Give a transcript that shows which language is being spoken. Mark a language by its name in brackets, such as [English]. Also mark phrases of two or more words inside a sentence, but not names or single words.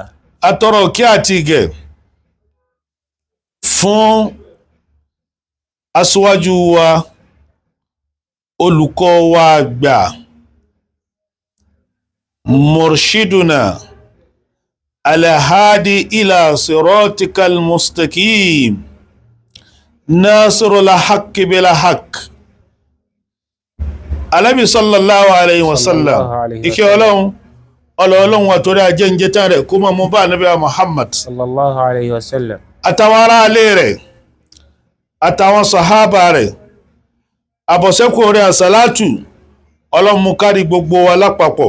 [Yoruba] Atọrọ kí àti ìgẹ̀ fún aṣíwájú wa olùkọ́ wa àgbà [Arabic] مرشدنا الهادي إلى صراطك المستقيم ناصر الحق بالحق [Yoruba] Ànábì [Arabic] صلى الله عليه وسلم [Yoruba] ìkẹ́ Ọlọ́run àtòrí ajẹ́njẹ́ tán rẹ̀ kó mọ́ mú bá Ànábì Muhammad [Arabic] صلى الله عليه وسلم. [Yoruba] àtàwọn ará ilé rẹ̀ àtàwọn sàhábà rẹ̀ àbọ̀sẹ́kù rẹ̀ àsàlátù Ọlọ́run mú kárí gbogbo wa lápapọ̀.